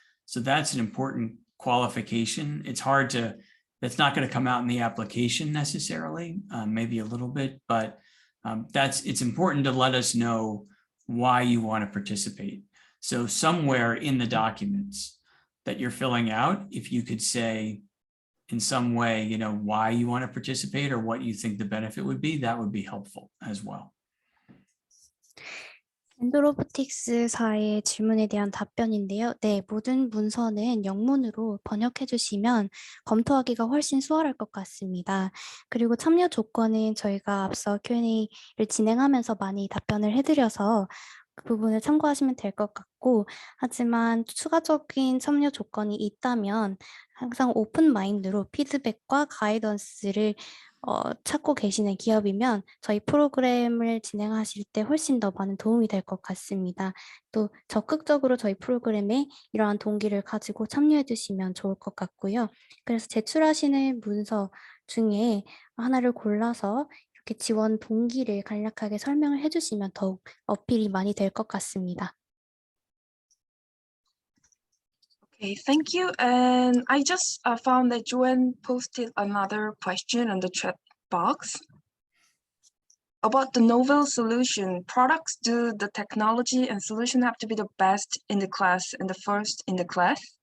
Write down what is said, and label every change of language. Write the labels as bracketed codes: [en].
[en] So that's an important qualification. That's not going to come out in the application necessarily, maybe a little bit, but it's important to let us know why you want to participate. So somewhere in the documents that you're filling out, if you could say in some way, you know, why you want to participate or what you think the benefit would be, that would be helpful as well. [ko] 엔도로보틱스사의 질문에 대한 답변인데요. 네, 모든 문서는 영문으로 번역해 주시면 검토하기가 훨씬 수월할 것 같습니다. 그리고 참여 조건은 저희가 앞서 Q&A를 진행하면서 많이 답변을 해드려서 그 부분을 참고하시면 될 것 같고, 하지만 추가적인 참여 조건이 있다면 항상 오픈 마인드로 피드백과 가이던스를 찾고 계시는 기업이면 저희 프로그램을 진행하실 때 훨씬 더 많은 도움이 될 것 같습니다. 또 적극적으로 저희 프로그램에 이러한 동기를 가지고 참여해 주시면 좋을 것 같고요. 그래서 제출하시는 문서 중에 하나를 골라서 이렇게 지원 동기를 간략하게 설명을 해주시면 더욱 어필이 많이 될 것 같습니다. [en] Okay, thank you. And I just found that Joanne posted another question in the chat box about the novel solution. Products, do the technology and solution have to be the best in the class and the first in the class?